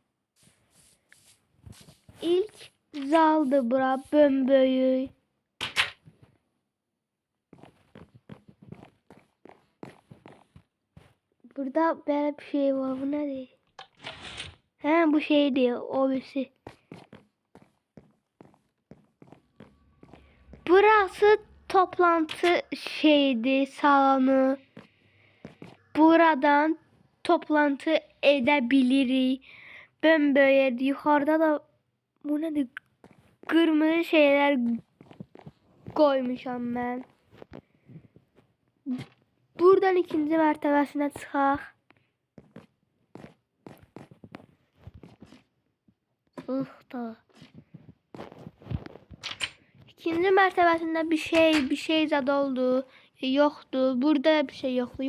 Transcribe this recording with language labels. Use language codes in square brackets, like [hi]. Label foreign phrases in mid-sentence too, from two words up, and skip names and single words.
[az] İlk zaldır bura, bömböyük. Burada belə bir şey var. Bu nədir? Hə, bu şeydir, o birisi. [tr] Burası toplantı şeydi, salonu. Buradan toplantı edebilirik. Bömböyük. Yukarıda da bu nedir? Kırmızı şeyler koymuşam ben. [az] Buradan ikinci mərtəbəsinə çıxaq. Da. İkinci mərtəbəsində bir şey zad oldu. Yoxdur. Burada bir şey yoxdur.